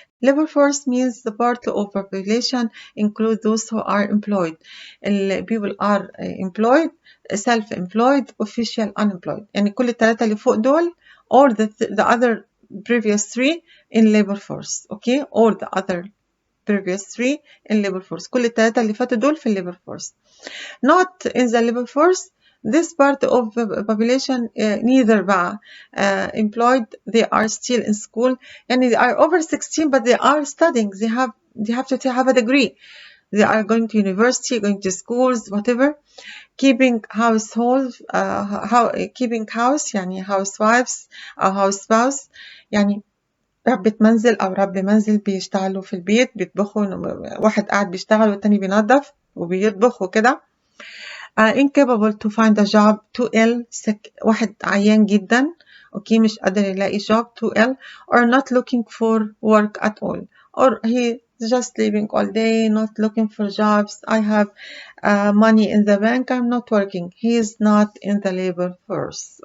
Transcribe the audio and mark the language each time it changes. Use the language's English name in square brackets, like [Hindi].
[English] Labor force means the part of population include those who are employed. People are employed, self-employed, official, unemployed. [Arabic] يعني كل الثلاثة اللي فوق دول [English] or the other previous three in labor force, okay? Or the other previous three in labor force. [Arabic] كل الثلاثة اللي فاتوا دول في labor force. [English] Not in the labor force. This part of the population neither بقى employed. They are still in school. And they are over 16, but they are studying. They have to have a degree. They are going to university, going to schools, whatever. Keeping household, keeping house [Arabic] يعني housewives أو house spouse يعني ربة منزل أو رب منزل بيشتغلوا في البيت بيطبخوا. واحد قاعد بيشتغل والتاني بينظف وبيطبخ وكده. [English] incapable to find a job, too ill, sick, [Arabic] واحد عيان جدا اوكي مش قادر يلاقي [English] job, too ill, or not looking for work at all, or he just living all day not looking for jobs. I have money in the bank, I'm not working. He is not in the labor force.